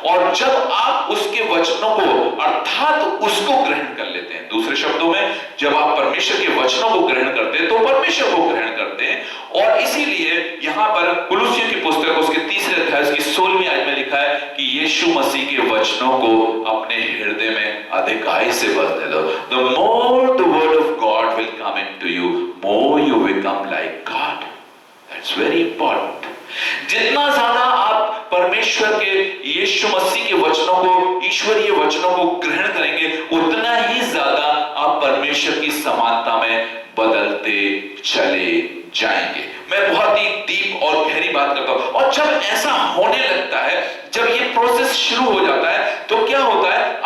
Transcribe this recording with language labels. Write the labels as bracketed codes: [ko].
[hi] और जब आप उसके वचनों को अर्थात उसको ग्रहण कर लेते हैं, दूसरे शब्दों में जब आप परमेश्वर के वचनों को ग्रहण करते हैं तो परमेश्वर को ग्रहण करते हैं। और इसीलिए यहां पर कुलुस्सियों की पुस्तक उसके 3 अध्याय उसकी 16वीं आयत में लिखा है कि यीशु मसीह के वचनों को अपने हृदय में अधिकाई से बसने दो। [en] The more the word of God will come into you, more you become like God. That's very important. [hi] जितना ज्यादा आप परमेश्वर के यीशु मसीह के वचनों को, ईश्वरीय वचनों को ग्रहण करेंगे, उतना ही ज्यादा आप परमेश्वर की समानता में बदलते चले जाएंगे। मैं बहुत ही डीप और गहरी बात करता हूं। और जब ऐसा होने लगता है, जब ये प्रोसेस शुरू हो जाता है, तो क्या होता है?